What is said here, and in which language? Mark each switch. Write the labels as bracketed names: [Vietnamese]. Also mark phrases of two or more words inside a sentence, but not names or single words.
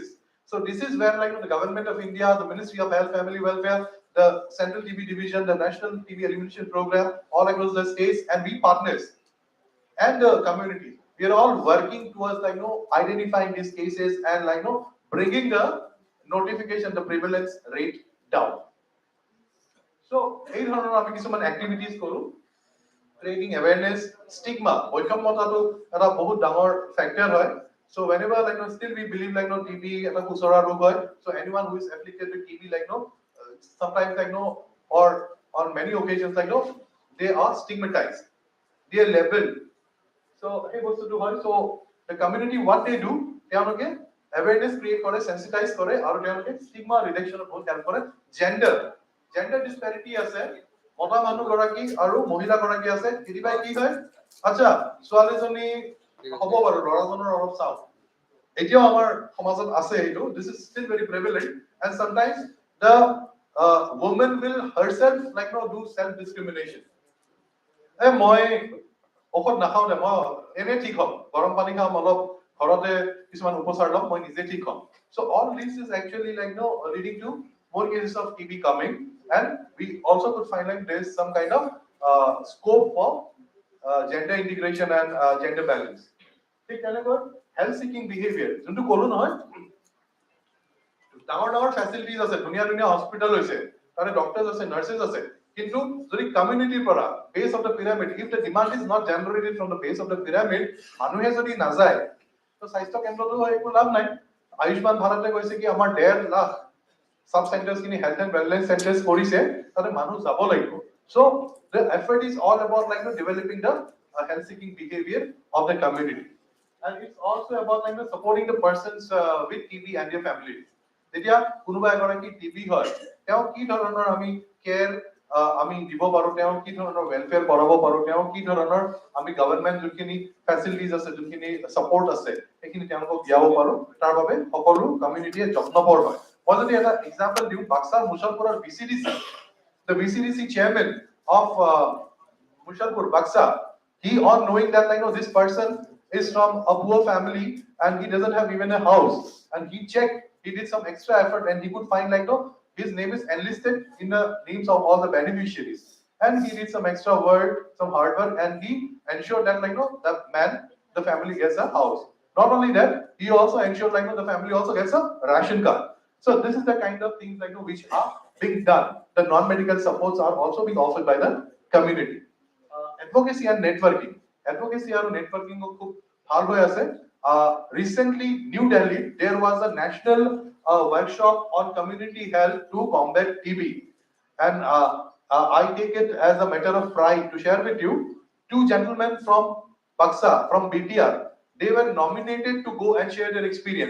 [English] So this is where, like, the government of India, the Ministry of Health Family Welfare, the Central TB Division, the National TB Elimination Program, all across the states, and we partners and the community, we are all working towards, like, identifying these cases and, like, bringing the notification, the prevalence rate down. [Assamese] So এই ধৰণৰ আমি কিছুমান activities কৰো. [English] Creating awareness, stigma, [Assamese] বৈষম্যতাটো এটা বহুত ডাঙৰ ফ্যাক্টৰ হয়. [English] So whenever still we believe TB [Assamese] এটা কুচৰা ৰোগ হয়. [English] So anyone who is afflicted with TB sometimes or on many occasions they are stigmatized. They are labeled. So [Assamese] হেয় বস্তু হয়. So [English] the community what they do, [Assamese] তেওঁলোকে [English] awareness create [Assamese] কৰে, sensitize কৰে আৰু তেওঁলোকে [English] stigma reduction [Assamese] বহুত help কৰে. Gender disparity আছে, মতা মানুহ গৰাকী আৰু মহিলা গৰাকী আছে, কেতিয়াবা কি হয় আচ্ছা ছোৱালীজনী হ'ব বাৰু ল'ৰাজনৰ অলপ চাও এতিয়াও আমাৰ সমাজত আছে এইটো, [English] this is still very prevalent, and sometimes the woman will herself do self discrimination. [Assamese] মই ঔষধ নাখাও দে, মই এনে ঠিক হম, গৰম পানী খাম অলপ, ঘৰতে কিছুমান উপচাৰ লম, মই নিজে ঠিক হম. [English] So all this is actually leading to more cases of TB coming, and we also could find there is some kind of scope for gender integration and gender balance. [Assamese] ঠিক তেনেকৈ [English] health seeking behavior [Assamese] যোনটো কলো নহয়, ডাঙৰ ফেসিলিটিজ আছে, ধুনীয়া হস্পিটাল হৈছে, তাৰে ডক্টৰছ আছে, নাৰ্ছেছ আছে, কিন্তু যদি কমিউনিটিৰ পৰা [English] base of the pyramid, if the demand is not generated from the base of the pyramid, [Assamese] মানুহে যদি নাযায় তো স্বাস্থ্য কেন্দ্ৰটো একো লাভ নাই. আয়ুষ্মান ভাৰতে কৈছে কি আমাৰ 1.5 লাখ [English] sub centres [Assamese] কিনি [English] health and wellness centres [Assamese] কৰিছে, তাতে মানুহ যাব লাগিব. [English] So the effort is all about developing the health seeking behavior of the community, and it's also about supporting the persons with TB and their families. [Assamese] যেতিয়া কোনোবা এগৰাকী টিবি হয়, তেওঁ কি ধৰণৰ আমি কেয়াৰ আমি দিব পাৰো, তেওঁ কি ধৰণৰ ওয়েলফেয়াৰ কৰাব পাৰো, তেওঁ কি ধৰণৰ আমি গভৰ্ণমেন্ট যোনখিনি ফেসিলিটিজ আছে, যোনখিনি সাপোৰ্ট আছে, সেইখিনি তেওঁলোকক দিয়াব পাৰো, তাৰ বাবে সকলো কমিউনিটিয়ে যত্নপৰ হয়. মই যদি এটা এক্সাম্পল দিওঁ, বাক্সাৰ মুছলপুৰৰ VCDC, [English] the VCDC chairman of Mushalpur, Baksa, he on knowing that this person is from a poor family and he doesn't have even a house, and he checked, he did some extra effort and he could find his name is enlisted in the names of all the beneficiaries, and he did some extra work, some hard work, and he ensured that the man, the family gets a house. Not only that, he also ensured the family also gets a ration card. So this is the kind of things which are being done. The non-medical supports are also being offered by the community. Advocacy and networking. Advocacy and networking [Assamese] খুব ভাল হৈ আছে. [English] Recently, New Delhi, there was a national workshop on community health to combat TB, and I take it as a matter of pride to share with you, 2 gentlemen from Baksa, from BTR, they were nominated to go and share their experience.